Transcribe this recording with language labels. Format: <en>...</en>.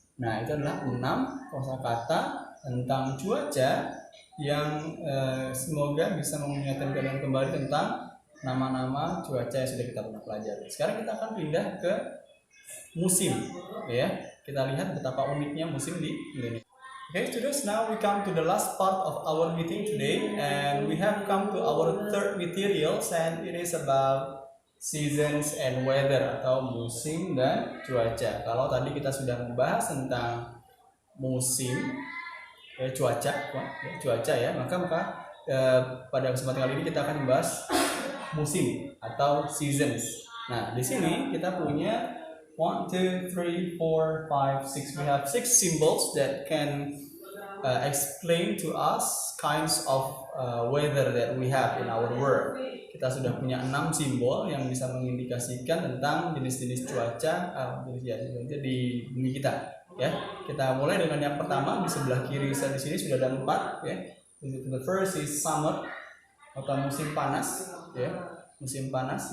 <id>Nah, itu adalah 6 kosakata tentang cuaca yang semoga bisa mengingatkan kalian kembali tentang nama-nama cuaca yang sudah kita pernah pelajari. Sekarang kita akan pindah ke musim ya. Kita lihat betapa uniknya musim di Indonesia.</id> <en>Okay, students, now we come to the last part of our meeting today, and we have come to our third materials, and it is about seasons and weather</en> <id>atau musim dan cuaca. Kalau tadi kita sudah membahas tentang musim, cuaca ya, maka pada kesempatan kali ini kita akan membahas musim atau seasons. Nah, di sini kita punya 1, 2, 3, 4, 5, 6.</id> <en>We have 6 symbols that can explain to us kinds of weather that we have in our world.</en> <id>Kita sudah punya 6 simbol yang bisa mengindikasikan tentang jenis-jenis cuaca di bumi kita. Ya, kita mulai dengan yang pertama di sebelah kiri saya di sini sudah ada 4 ya.</id> <en>The first is summer</en> <id>atau musim panas ya, musim panas.</id>